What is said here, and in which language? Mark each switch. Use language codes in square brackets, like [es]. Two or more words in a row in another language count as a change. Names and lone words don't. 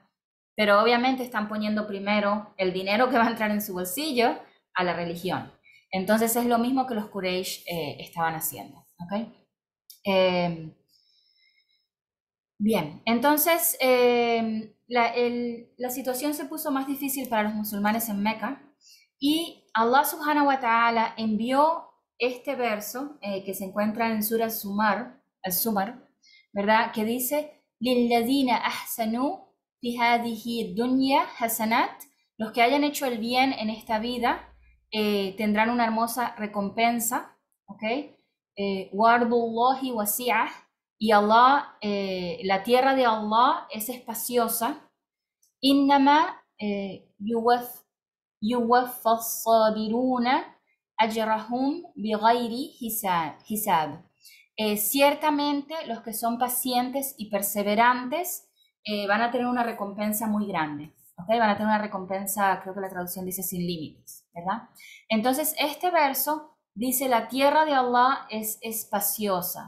[es] Pero obviamente están poniendo primero el dinero que va a entrar en su bolsillo a la religión. Entonces es lo mismo que los Quraysh estaban haciendo. ¿Okay? Bien, entonces la situación se puso más difícil para los musulmanes en Meca y Allah [ar] سبحانه وتعالى [es] envió este verso que se encuentra en Surah Al-Zumar, ¿verdad? Que dice, [ar] لِلَّذِينَ أَحْسَنُوا فِي هَذِهِ الدُّنْيَا حَسَنَاتٍ. [es] Los que hayan hecho el bien en esta vida tendrán una hermosa recompensa, ¿ok? [ar] وَأَرْضُ اللَّهِ وَسِعَةٌ. [es] Y Allah, la tierra de Allah es espaciosa. [ar] إنما يوفى الصابرون أجرهم بغير حساب. [es] Ciertamente los que son pacientes y perseverantes van a tener una recompensa muy grande. ¿Okay? Van a tener una recompensa, creo que la traducción dice sin límites, ¿verdad? Entonces este verso dice la tierra de Allah es espaciosa.